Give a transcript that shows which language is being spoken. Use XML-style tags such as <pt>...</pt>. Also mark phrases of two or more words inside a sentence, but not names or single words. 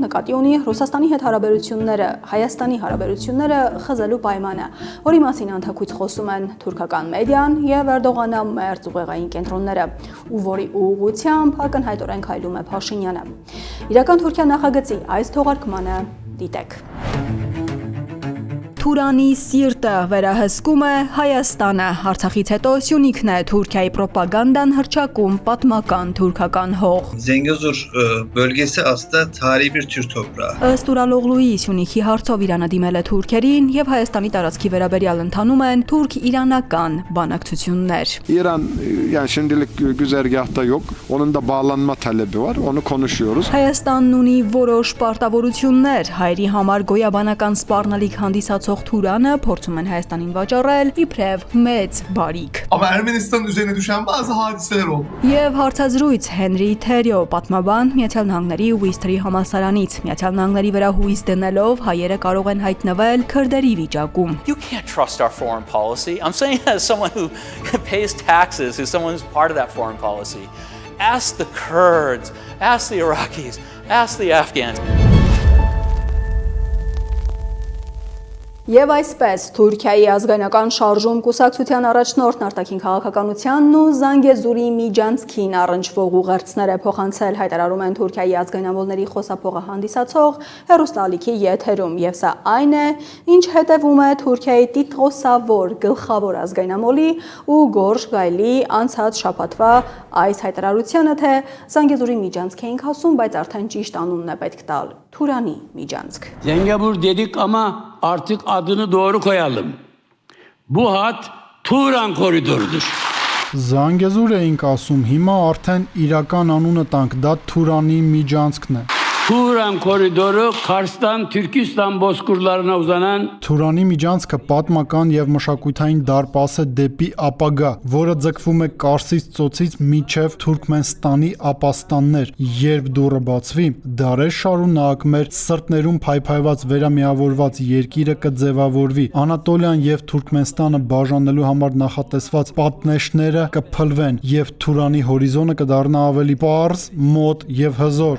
<hy>նկատի ունի Ռուսաստանի հետ հարաբերությունները, Հայաստանի հարաբերությունները խզելու պայմանը, որի մասին անթաքույց խոսում են թուրքական մեդիան եւ Էրդողանը մերձ ուղեղային կենտրոնները, ու որի ուղղությամբ ակնհայտորեն քայլում է Փաշինյանը։ Իրական Թուրքիա նախագծի այս թողարկմանը դիտեք։ Թուրանի սիրտը վերահսկում է Հայաստանը։ Արցախից հետո Սյունիքն է Թուրքիայի propagandան հռչակում պատմական թուրքական հող։</hy> <tr>Zengezur bölgesi aslında tarihi bir Türk toprağı.</tr> <hy>Ըստ Ուրալօղլուի Սյունիքի հարցով Իրանը դիմել է թուրքերին եւ Հայաստանի տարածքի վերաբերյալ ընթանում են թուրք-իրանական բանակցություններ։</hy> <tr>İran yani şimdilik güzergahta yok. Onun da bağlanma talebi var. Onu konuşuyoruz.</tr> <hy>Հայաստանն ունի որոշ պարտավորություններ։ Հայերի համար գոյաբանական սպառնալիք հանդիսացող Թուրանը փորձում են Հայաստանին վաճառել իբրև մեծ բարիք։</hy> <tr>Ama Ermenistan'ın üzerine düşen bazı hadiseler oldu.</tr> <hy>Եվ հարցազրույց Հենրի Թերյո, պատմաբան Միացյալ Նահանգների Ուիստրի համալսարանից։ Միացյալ Նահանգների վրա հույս դնելով հայերը կարող են հայտնվել քրդերի վիճակում։</hy> <en>You can't trust our foreign policy. I'm saying that as someone who pays taxes, who's someone who's part of that foreign policy. Ask the Kurds, ask the Iraqis, ask the Afghans.</en> <hy>Եվ այսպես Թուրքիայի ազգայնական շարժում կուսակցության առաջնորդն արտաքին քաղաքականությանն ու Զանգեզուրի միջանցքին առնչվող ուղերձները փոխանցել հայտարարում են Թուրքիայի ազգայնամոլների խոսափողը հանդիսացող հեռուստաալիքի եթերում, եւ սա այն է, ինչ հետևում է Թուրքիայի տիտղոսավոր գլխավոր ազգայնամոլի ու Գորշ գայլի անցած շաբաթվա այս հայտարարությանը, թե Զանգեզուրի միջանցք էինք ասում, բայց արդեն ճիշտ անունն է պետք տալ՝ Թուրանի միջանցք։</hy> <tr>Zengezur dedik ama artık adını doğru koyalım. Bu hat Turan koridorudur.</tr> <hy>Զանգեզուր էինք ասում, հիմա արդեն իրական անունը տանք, դա Թուրանի միջանցքն է։</hy> <tr>Turan koridoru Kars'tan Türkistan bozkırlarına uzanan</tr> <hy>Թուրանի միջանցքը պատմական եւ մշակութային դարպաս է դեպի ապագա, որը ձգվում է Կարսից ծոցից մինչև Թուրքմենստանի ապաստաններ։ Երբ դուռը բացվի, դարեր շարունակ մեր սրտներում փայփայված վերամիավորված երկիրը կձևավորվի։ Անատոլիան եւ Թուրքմենստանը բաժանելու համար նախատեսված պատնեշները կփլվեն եւ Թուրանի հորիզոնը կդառնա ավելի պարզ, մոտ եւ հզոր։</hy>